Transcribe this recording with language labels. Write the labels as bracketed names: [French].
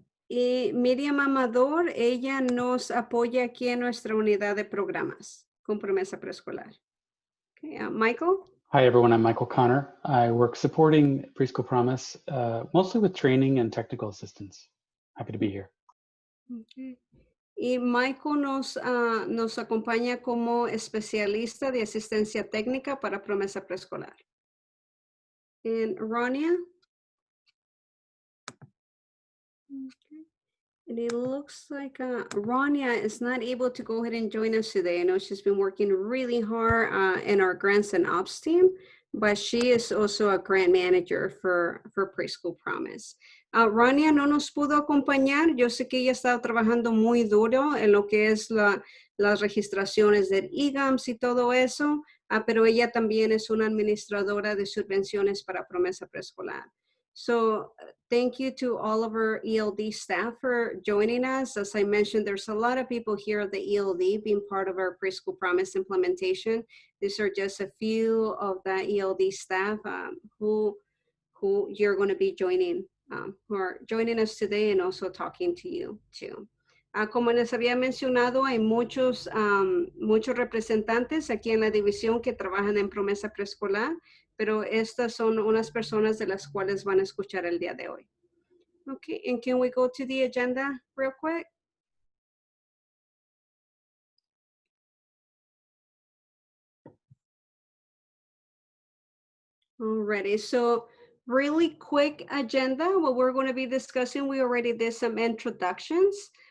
[Spanish] Y Miriam Amador, ella nos apoya aquí en nuestra unidad de programas con Promesa Preescolar. [English] Okay, Michael? Hi, everyone. I'm Michael Connor. I work supporting Preschool Promise, mostly with training and technical assistance. Happy to be here. Okay. [Spanish] Y Michael nos acompaña como especialista de asistencia técnica para Promesa Preescolar. [English] And Ronia? Okay. And it looks like Ronia is not able to go ahead and join us today. I know she's been working really hard in our grants and ops team, but she is also a grant manager for Preschool Promise. [Spanish] Ronia no nos pudo acompañar. Yo sé que ella ha estado trabajando muy duro en lo que es las registraciones del IGAMS y todo eso, pero ella también es una administradora de subvenciones para Promesa Preescolar. [English] So, thank you to all of our ELD staff for joining us. As I mentioned, there's a lot of people here at the ELD being part of our Preschool Promise implementation. These are just a few of the ELD staff who you're going to be joining, who are joining us today and also talking to you too. [Spanish] Como les había mencionado, hay muchos representantes aquí en la división que trabajan en promesa preescolar, pero estas son unas personas de las cuales van a escuchar el día de hoy. [English] Okay, and can we go to the agenda real quick? Alrighty, so really quick agenda. What we're going to be discussing, we already did some introductions.